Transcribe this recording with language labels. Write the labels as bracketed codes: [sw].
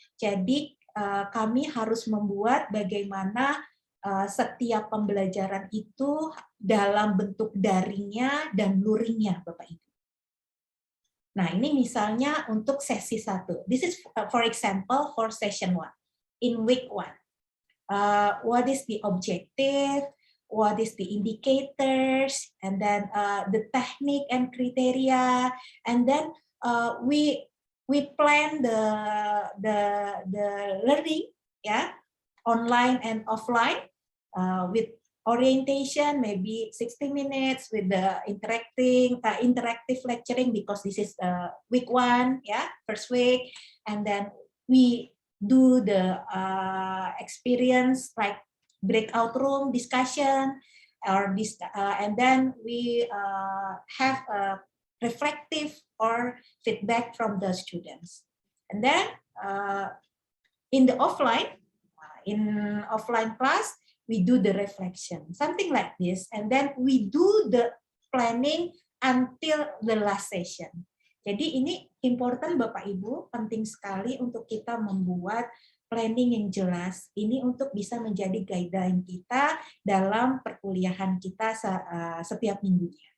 [id] Jadi kami harus membuat bagaimana setiap pembelajaran itu dalam bentuk daringnya dan luringnya Bapak Ibu. Nah, ini misalnya untuk sesi 1. [en] This is for example for session 1. In week 1. What is the objective, what is the indicators, and then the technique and criteria, and then we plan the learning, online and offline, with orientation maybe 60 minutes with the interactive lecturing, because this is week 1, first week, and then we do the experience like breakout room discussion, and then we have a reflective or feedback from the students. And then in the offline class, we do the reflection, something like this, and then we do the planning until the last session. [id] Jadi ini important Bapak Ibu, penting sekali untuk kita membuat planning yang jelas. Ini untuk bisa menjadi guideline kita dalam perkuliahan kita setiap minggunya.